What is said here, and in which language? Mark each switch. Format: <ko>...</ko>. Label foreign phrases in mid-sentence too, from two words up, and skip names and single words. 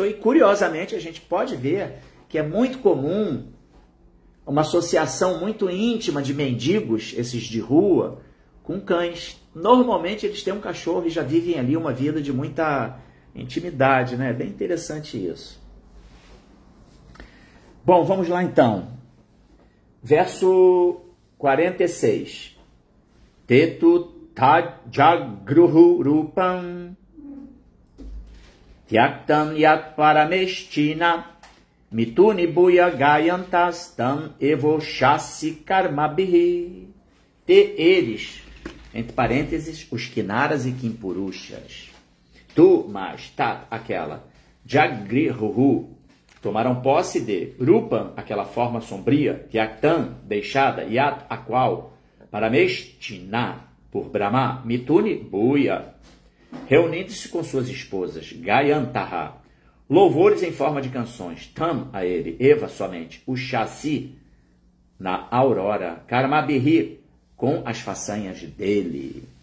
<pt>E curiosamente a gente pode ver que é muito comum uma associação muito íntima de mendigos, esses de rua, com cães. Normalmente eles têm um cachorro e já vivem ali uma vida de muita intimidade, né? É bem interessante isso. Bom, vamos lá então. Verso 46.</pt> <sa>Tetu tajagruhu rupam tyaktam yat parameshtina mituni buya gayantas tam evoshasi karmabhi.</sa> <pt>Eles, entre parênteses, os Kinaras e Kimpurushas. Tu, mas, tat, aquela, jagrihu, tomaram posse de Rupam, aquela forma sombria, Tyaktam, deixada, Yat, a qual, Parameshtina, por Brahma, Mituni, Buya, reunindo-se com suas esposas, Gayantaha, louvores em forma de canções, Tam, a ele, Eva, somente, o Shasi, na aurora, Karmabhi, com as façanhas dele.</pt>